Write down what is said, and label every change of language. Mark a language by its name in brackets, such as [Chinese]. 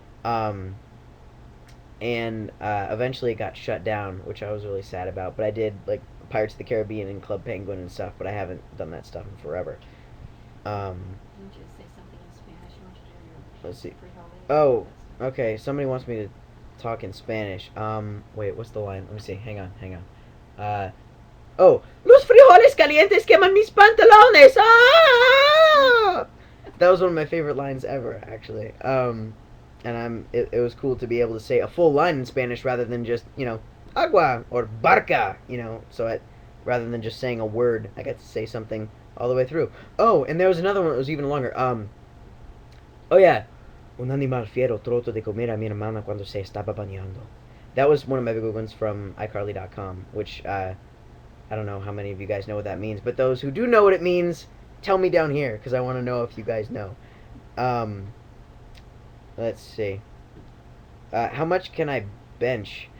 [English] Um, and eventually it got shut down, which I was really sad about. But I did like Pirates of the Caribbean and Club Penguin and stuff, but I haven't done that stuff in forever. Um, Didn't you say something in Spanish? You want to do let's see. your free holiday? Oh, okay. Somebody wants me to talk in Spanish. Wait, what's the line? Let me see. Hang on. [Spanish] Oh, los frijoles calientes queman mis pantalones. [English] Ah! That was one of my favorite lines ever, actually. And it was cool to be able to say a full line in Spanish rather than just agua or barca. Rather than just saying a word, I got to say something all the way through. Oh, and there was another one that was even longer. [Spanish] Oh yeah, un animal fiero trato de comer a mi hermana cuando se estaba bañando. [English] That was one of my big ones from iCarly.com, which I don't know how many of you guys know what that means, but those who do know what it means, tell me down here because I want to know if you guys know. Um, let's see. How much can I bench?